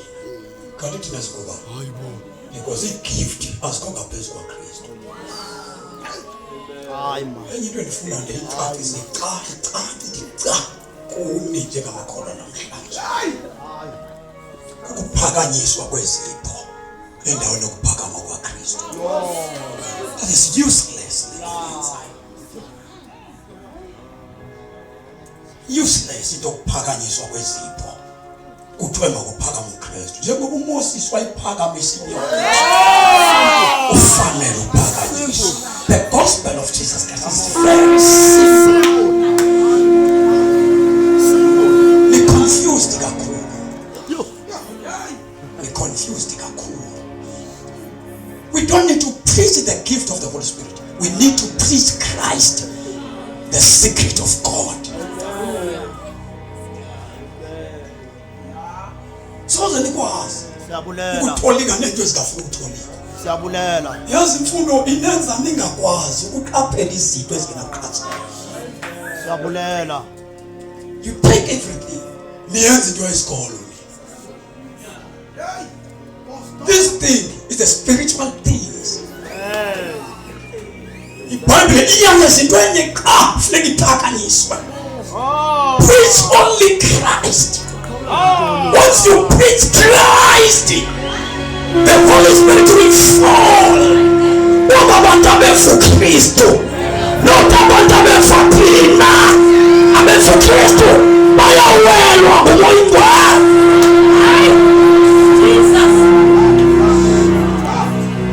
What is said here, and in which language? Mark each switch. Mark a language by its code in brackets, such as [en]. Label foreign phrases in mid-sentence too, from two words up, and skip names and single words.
[xh] Kanti thina sikuba because i-gift asikho ngaphezu kwaKristu. Enye into endifuna ndiyicacise xa kuni njengamakholwa namhlanje ukuphakanyiswa kwezipho endaweni yokuphakama kwaKristu. [en] That is useless. Useless [xh] into yokuphakanyiswa kwezipho. Kuthiwe makuphakama uKristu. Njengoba uMoses wayiphakamisa inyoka ufanele uphakanyiswa. [en] The gospel of Jesus Christ is very simple. [xh] Ni confused kakhulu. [en] We don't need to preach the gift of the Holy Spirit. We need to preach Christ, the secret of God. [xh] So zenikwazi ukutholika nento ezingafuna ukutholika. Siyabulela. Yazi imfundo inenza ningakwazi ukuqaphela izinto ezingenaqhaza. Siyabulela. [en] You take everything. [xh] Niyenza into yesikolo. [en] This thing is a spiritual things. [xh] iBhayibhile iyayenza into enye qha funeka iphakanyiswe. [en] Preach only Christ. Once you preach Christ, the Holy Spirit will fall. [xh] Not abantu abefa uKristu, not abantu abefa thina, abefa uKristu bayawelwa ngumoya.